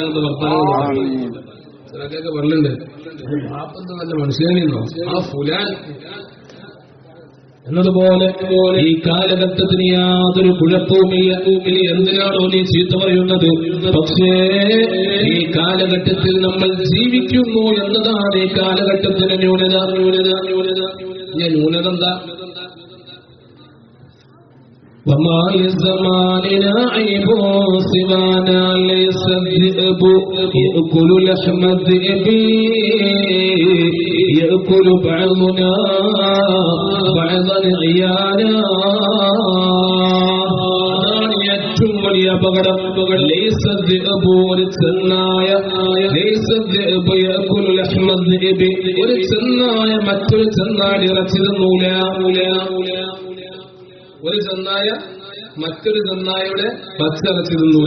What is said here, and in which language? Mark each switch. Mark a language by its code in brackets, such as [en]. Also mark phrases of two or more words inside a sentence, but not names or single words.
[ml] അങ്ങനത്തെ വർത്താനം ചിലക്കൊക്കെ പറഞ്ഞിട്ടുണ്ട്, ബാപ്പന്ത് നല്ല മനുഷ്യനെന്നോ ആ ഫുലാൻ എന്നതുപോലെ ഈ കാലഘട്ടത്തിന് യാതൊരു കുഴപ്പവുമില്ല. എന്തിനാണോ നീ ചീത്ത പറയുന്നത്? പക്ഷേ ഈ കാലഘട്ടത്തിൽ നമ്മൾ ജീവിക്കുന്നു എന്നതാണ് ഈ കാലഘട്ടത്തിന് ന്യൂനത. ന്യൂനത എന്താ? [ar] وما لزماننا عيب سوانا ليس الذئب يأكل لحم الذئب يأكل بعضنا بعضا عيانا. [ml] വലിയ അപകടം. ഒരു ചെന്നായ ഒരു ചെന്നായ മറ്റൊരു ചെന്നായ ഇറച്ചി തിന്നൂല. ഒരു ചെന്നായ മറ്റൊരു ചെന്നായുടെ പച്ചിറച്ചി തിന്നൂല.